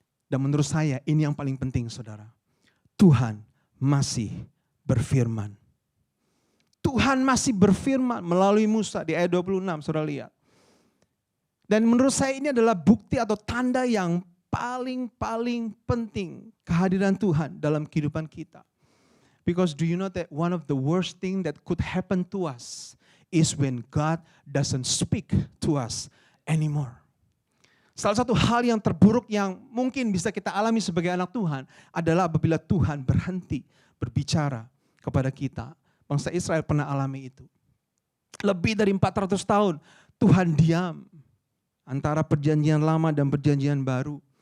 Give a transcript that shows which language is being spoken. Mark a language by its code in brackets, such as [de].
[id] Dan menurut saya ini yang paling penting, saudara. Tuhan masih berfirman. Tuhan masih berfirman melalui Musa di ayat 26, saudara lihat. Dan menurut saya ini adalah bukti atau tanda yang paling penting kehadiran Tuhan dalam kehidupan kita. [en] Because do you know that one of the worst thing that could happen to us is when God doesn't speak to us anymore. [id] Salah satu hal yang terburuk yang mungkin bisa kita alami sebagai anak Tuhan adalah apabila Tuhan berhenti berbicara kepada kita. Bangsa Israel pernah alami itu. Lebih dari 400 tahun Tuhan diam antara perjanjian lama dan perjanjian baru.